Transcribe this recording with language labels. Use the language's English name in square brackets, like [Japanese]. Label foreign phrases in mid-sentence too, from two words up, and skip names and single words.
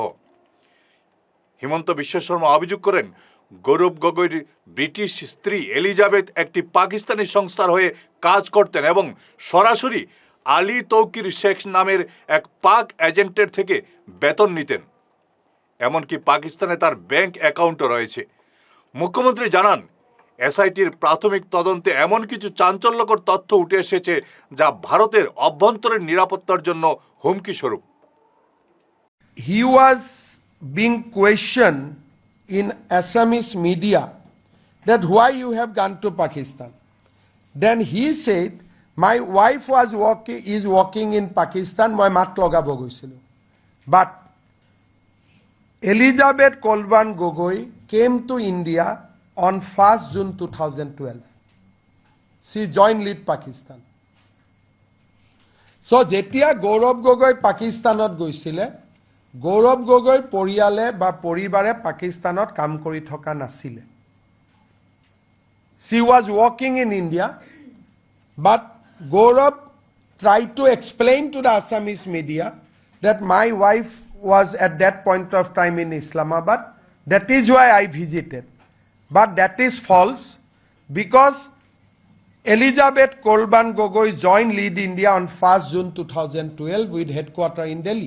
[Bangla] হিমন্ত বিশ্ব শর্মা অভিযোগ করেন, গৌরব গগৈর ব্রিটিশ স্ত্রী এলিজাবেথ একটি পাকিস্তানি সংস্থার হয়ে কাজ করতেন এবং সরাসরি আলী তৌকির শেখ নামের এক পাক এজেন্টের থেকে বেতন নিতেন। এমনকি পাকিস্তানে তার ব্যাংক অ্যাকাউন্টও রয়েছে। মুখ্যমন্ত্রী জানান, এসআইটির প্রাথমিক তদন্তে এমন কিছু চাঞ্চল্যকর তথ্য উঠে এসেছে যা ভারতের অভ্যন্তরীণ নিরাপত্তার জন্য হুমকি স্বরূপ। [English] He was being questioned in Assamese media that why you have gone to Pakistan. Then he said, my wife is working in Pakistan, [Assamese] মই মাত লগাব গৈছিলোঁ. [English] But Elizabeth Kolban Gogoi came to India on 1st June 2012. She joined lead Pakistan. [Assamese] So যেতিয়া গৌৰৱ গগৈ পাকিস্তানত গৈছিলে, গৌৰৱ গগৈ পৰিয়ালে বা পৰিবাৰে পাকিস্তানত কাম কৰি থকা নাছিলে। [English] She was working in India, but Gaurav tried to explain to the Assamese media that my wife was at that point of time in Islamabad. That is why I visited. But that is false, because Elizabeth Kolban Gogoi joined Lead India on 1st June 2012 with headquarters in Delhi.